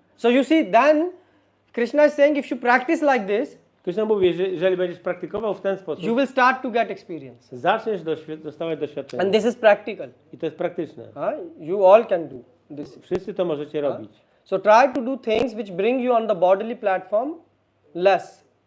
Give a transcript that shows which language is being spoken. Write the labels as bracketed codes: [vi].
[en] So you see, then Krishna is saying if you practice like this, [pl] Krishna mówi, że jeżeli będziesz praktykował w ten sposób, [en] you will start to get experience. [pl] zaczniesz dostawać doświadczenia. [en] And this is practical. [pl] I to jest praktyczne. [en] You all can do this. [pl] Wszyscy to możecie robić. [en] So try to do things which bring you on the bodily platform less.